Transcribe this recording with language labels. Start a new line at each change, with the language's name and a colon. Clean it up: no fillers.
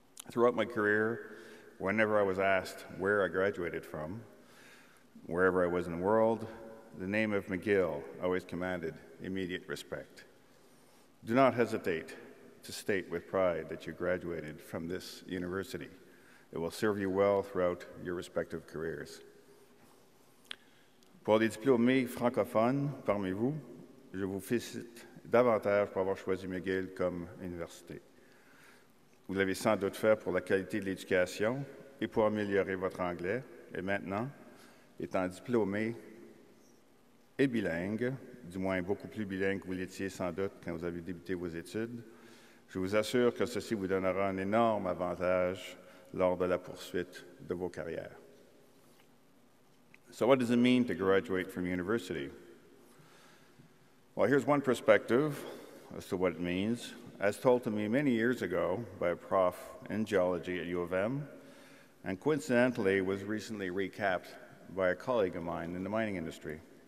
English: Throughout my career, whenever I was asked where I graduated from, wherever I was in the world, the name of McGill always commanded immediate respect. Do not hesitate to state with pride that you graduated from this university. It will serve you well throughout your respective careers.
French: Pour les diplômés francophones parmi vous, je vous félicite davantage pour avoir choisi McGill comme université. Vous l'avez sans doute fait pour la qualité de l'éducation et pour améliorer votre anglais. Et maintenant, étant diplômé et bilingue, du moins beaucoup plus bilingue que vous l'étiez sans doute quand vous avez débuté vos études, je vous assure que ceci vous donnera un énorme avantage lors de la poursuite de vos carrières.
English: So what does it mean to graduate from university? Well, here's one perspective as to what it means, as told to me many years ago by a prof in geology at U of M, and coincidentally was recently recapped by a colleague of mine in the mining industry.